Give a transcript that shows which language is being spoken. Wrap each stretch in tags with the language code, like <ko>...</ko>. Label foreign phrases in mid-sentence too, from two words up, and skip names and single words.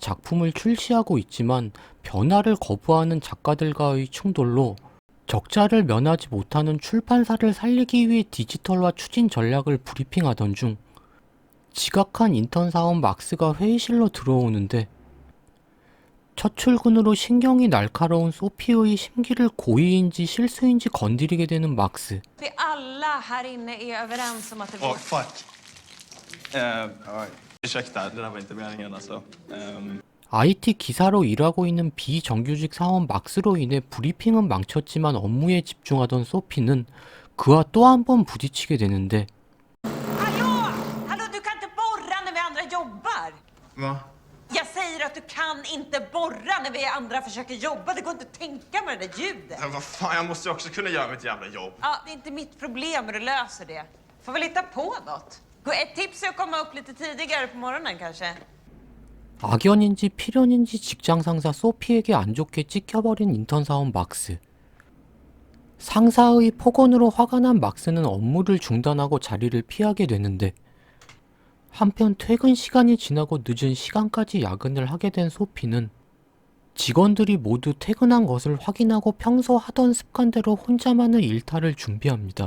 <ko>작품을 출시하고 있지만 변화를 거부하는 작가들과의 충돌로 적자를 면하지 못하는 출판사를 살리기 위해 디지털화 추진 전략을 브리핑하던 중 지각한 인턴 사원 막스가 회의실로 들어오는데 첫 출근으로 신경이 날카로운 소피의 심기를 고의인지 실수인지 건드리게 되는 막스.</ko> <sv>Vi alla här inne är överens om att det Åh, var... fuck. Ursäkta, det där var inte meningen alltså.</sv> <ko>IT 기사로 일하고 있는 비정규직 사원 막스로 인해 브리핑은 망쳤지만 업무에 집중하던 소피는 그와 또 한 번 부딪히게 되는데</ko> <sv>Hallå! Hallå, du kan inte borra när vi andra jobbar! Va? Jag säger att du kan inte borra när vi andra försöker jobba. Det går inte att tänka med det där ljudet. Men vad fan, jag måste ju också kunna göra mitt jävla jobb. Ja, det är inte mitt problem, men du löser det. Får väl hitta på något. Ett tips är att komma upp lite tidigare på morgonen kanske.</sv> <ko>악연인지 필연인지 직장 상사 소피에게 안 좋게 찍혀버린 인턴 사원 막스. 상사의 폭언으로 화가 난 막스는 업무를 중단하고 자리를 피하게 되는데 한편 퇴근 시간이 지나고 늦은 시간까지 야근을 하게 된 소피는 직원들이 모두 퇴근한 것을 확인하고 평소 하던 습관대로 혼자만의 일탈을 준비합니다.</ko>